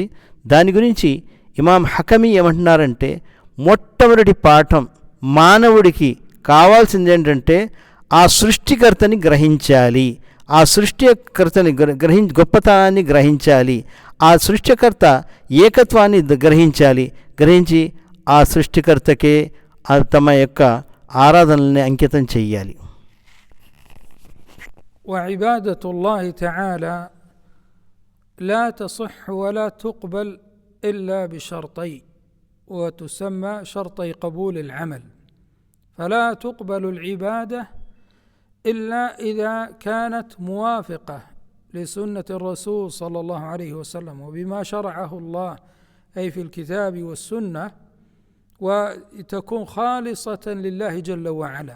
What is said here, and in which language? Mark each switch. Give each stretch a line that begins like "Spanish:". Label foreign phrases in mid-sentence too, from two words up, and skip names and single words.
Telugu: దాని గురించి ఇమాం హకమీ ఏమంటున్నారంటే, మొట్టమొదటి పాఠం మానవుడికి కావాల్సింది ఏంటంటే ఆ సృష్టికర్తని గ్రహించాలి, ఆ సృష్టికర్తని గొప్పతనాన్ని గ్రహించాలి, ఆ సృష్టికర్త ఏకత్వాన్ని గ్రహించాలి. గ్రహించి ఆ సృష్టికర్తకే తమ యొక్క ఆరాధనల్ని అంకితం చెయ్యాలి.
Arabic: وعبادة الله تعالى لا تصح ولا تقبل إلا بشرطين، وتسمى شرطي قبول العمل. فلا تقبل العبادة إلا إذا كانت موافقة لسنة الرسول صلى الله عليه وسلم وبما شرعه الله أي في الكتاب والسنة، وتكون خالصة لله جل وعلا.